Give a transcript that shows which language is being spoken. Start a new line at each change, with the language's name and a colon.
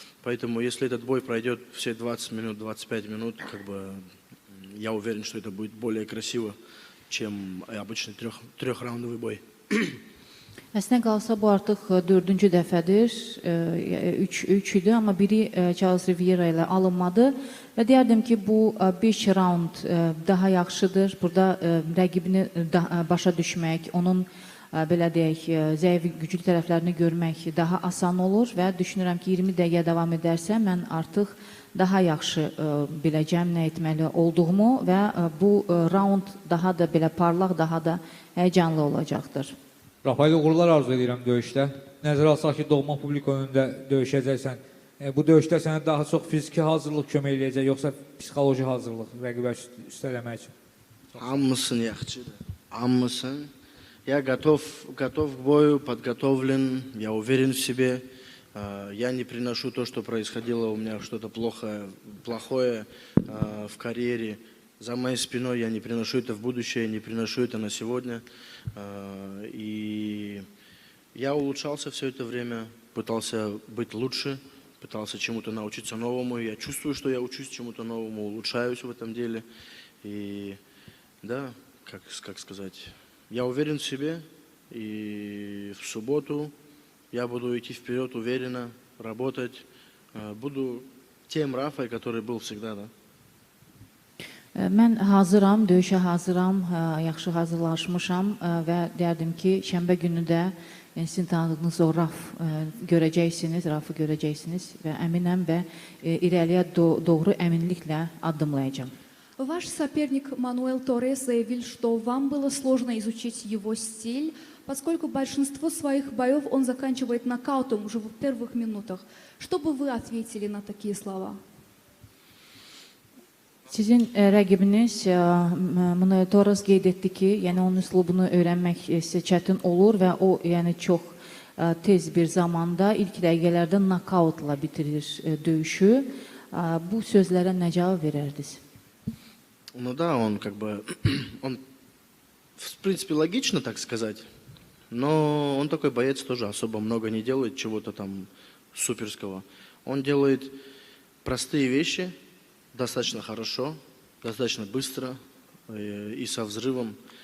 Russian: Поэтому если этот бой пройдет все 20 минут, 25 минут, как бы я уверен, что это будет более красиво, чем обычный трехраундовый bой.
Azerbaijani: Əslində qalsa bu artıq 4-cü dəfədir. 3 idi, amma biri Charles Riviera ilə alınmadı və deyərdim ki, bu 5 raund daha yaxşıdır. Burada rəqibini başa düşmək, onun belə deyək, zəif güclü tərəflərini görmək daha asan olur və düşünürəm ki, 20 dəqiqə davam edərsə mən artıq daha yaxşı biləcəm nə etməli olduğumu və bu raund daha da belə parlaq, daha da həyəcanlı olacaqdır. Rafael, uğurlar arzu edirəm döyüşdə. Nəzərə alsaq ki, doğma publik önündə döyüşəcəksən. Bu döyüşdə sənə daha çox fiziki hazırlıq kömək eləyəcək, yoxsa psixoloji hazırlıq rəqibə üstələmək üçün? Аммасын яхчы. Аммасын.
Russian: Я готов к бою, подготовлен, я уверен в себе. Я не приношу то, что происходило у меня что-то плохое в карьере. За моей спиной я не приношу это в будущее, не приношу это на сегодня. И я улучшался все это время, пытался быть лучше, пытался чему-то научиться новому. Я чувствую, что я учусь чему-то новому, улучшаюсь в этом деле. И да, как сказать, я уверен в себе. И в субботу я буду идти вперед уверенно, работать. Буду тем Рафой, который был всегда, да.
Azerbaijani: Mən hazıram, döyüşə hazıram, yaxşı hazırlaşmışam və deyərdim ki, şənbə günü də sizin tanıdığınız o Rafı görəcəksiniz və əminəm və irəliyə doğru əminliklə addımlayacağım.
Russian: Ваш соперник Мануэл Торрес заявил, что вам было сложно изучить его стиль, поскольку большинство своих боев он заканчивает нокаутом уже в первых минутах. Что бы вы ответили на такие слова?
Azerbaijani: Sizin rəqibiniz Manuel Torres qeyd etdi ki, yəni onun üslubunu öyrənmək sizə çətin olur və o yəni çox tez bir zamanda ilk dəqiqələrdə nokautla bitirir döyüşü. Bu sözlərə nə cavab verərdiniz?
Russian: Ну да, он он в принципе логично так сказать, но он такой боец тоже особо много не делает чего-то там суперского. Он делает простые вещи достаточно хорошо, достаточно быстро и со взрывом.